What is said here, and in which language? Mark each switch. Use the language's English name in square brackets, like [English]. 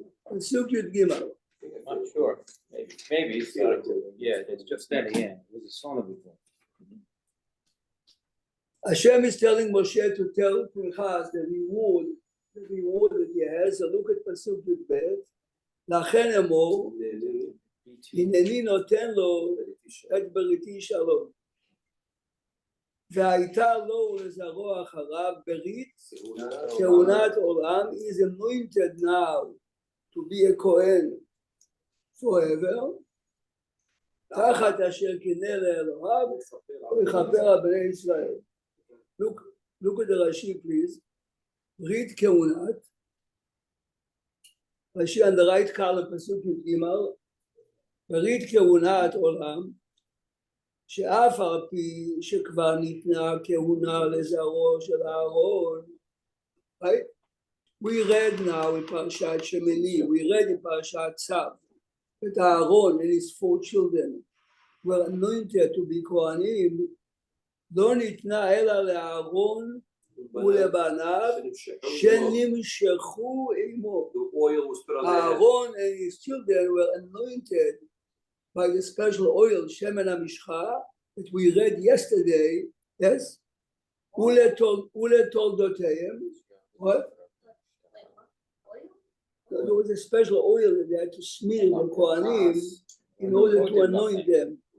[English] Pasuk Yud Gimel. I'm not sure. Maybe it's starting to. Yeah, it's just at the end. It was a song before. Hashem is telling Moshe to tell Pinchas the reward that he has. So look at Pasuk Yud Bet. [Hebrew] Lachen emor, הנני נותן לו את בריתי שלום. והייתה לו ולזרעו אחריו ברית כהונת עולם. [English] He is anointed now to be a Kohen forever. [Hebrew] תחת אשר קינא לאלוהיו ויכפר על בני ישראל. [English] Look at the Rashi, please. [Hebrew] ברית כהונת. [English] Rashi on the right column, Pasuk Yud Gimel. [Hebrew] ברית כהונת עולם, שאף על פי שכבר ניתנה כהונה לזרעו של אהרון. [English] Right? We read now in Perashat Shemini, we read in Perashat Tzav, that Aaron and his 4 children were anointed to be Kohanim. [Hebrew] לא ניתנה אלא לאהרון ולבניו שנמשכו עמו. [English] Aaron and his children were anointed by the special oil, Shemen HaMishcha, that we read yesterday, yes? Uletoldoteim. What? There was a special oil that they had to smear the Kohanim in order to anoint them.